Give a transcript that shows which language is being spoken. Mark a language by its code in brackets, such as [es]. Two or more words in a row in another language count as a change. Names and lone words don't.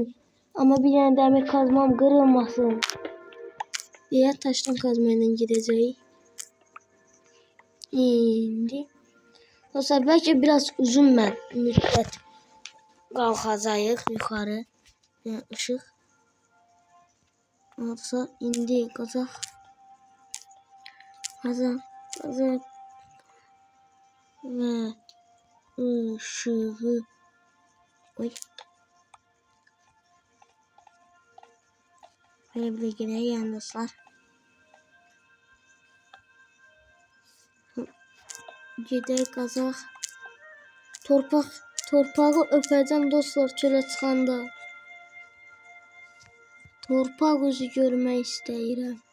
[az] Amma bir dənə dəmir kazmam qırılmasın. Deyə taşdan kazma ilə gedəcəyik. İndi. Dostlar bəlkə biraz uzun müddət qalxacağıq yuxarı. Yəni ışıq. Dostlar indi qazaq. [tr] Ve ışığı. Oy. Böyle gene yani dostlar. [az] Gedək qazaq. Torpağı öpəcəm dostlar çölə çıxanda. Torpaq özü görmək istəyirəm.